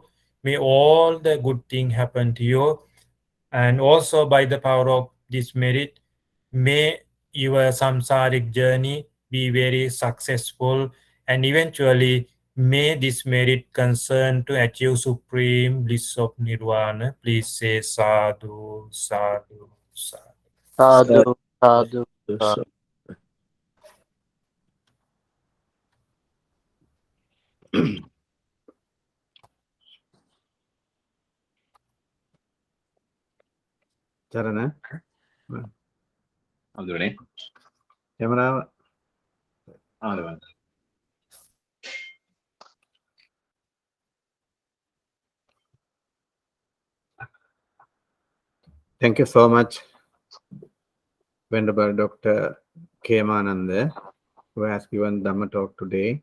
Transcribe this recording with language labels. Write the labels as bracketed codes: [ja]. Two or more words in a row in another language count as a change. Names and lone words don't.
[en] May all the good things happen to you. And also by the power of this merit, may your samsaric journey be very successful, and eventually may this merit concern to achieve supreme bliss of nirvana. Please say [pi] sadhu, sadhu, sadhu. Sadhu, sadhu, sadhu. චරණ හඳුනේ කැමරාව ආදවන්න [en] Thank you so much, Venerable Dr. Kemananda, who has given Dhamma talk today.